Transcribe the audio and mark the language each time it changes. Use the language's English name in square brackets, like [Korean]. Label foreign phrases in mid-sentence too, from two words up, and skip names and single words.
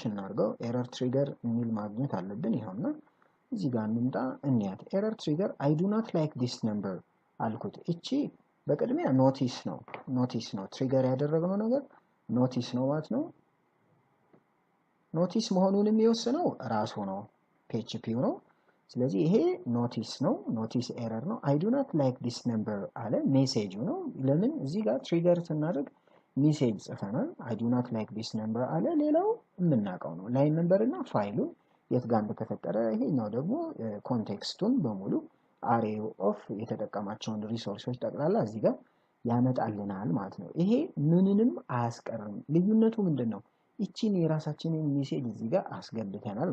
[Amharic] እናርገው። [English] error trigger [Amharic] የሚል ማግኘት አለብን። ይኸውና እዚህ ጋር እንምጣ እንያት። [English] error trigger I do not like this number [Amharic] አልኩት። እቺ በቅድሚያ ኖቲስ ነው ትሪገር ያደረግነው ነገር ኖቲስ ነው ማለት ነው። ኖቲስ መሆኑን የሚወስነው ራሱ ነው PHP ነው ስለዚህ ይሄ ኖቲስ ነው [English] notice error [Amharic] ነው [English] I do not like this number [Amharic] አለ ሜሴጁ ነው ለምን እዚህ ጋር ትሪገር ስናደርግ ሜሴጅ ጽፈናል [English] I do not like this [Amharic] number አለ ሌላው የምናውቀው ነው [English] line number [Amharic] እና ፋይሉ የት ጋር እንደተፈጠረ ይሄኛው ደግሞ ኮንቴክስቱን በሙሉ [English] array of [Amharic] የተጠቀማቸውን ሪሶርሶች ጠቅላላ እዚህ ጋር ያመጣልናል ማለት ነው ይሄ ምንንም አያስቀርም ልዩነቱ ምንድነው እቺን የራሳችንን ሜሴጅ እዚህ ጋር አስገብተናል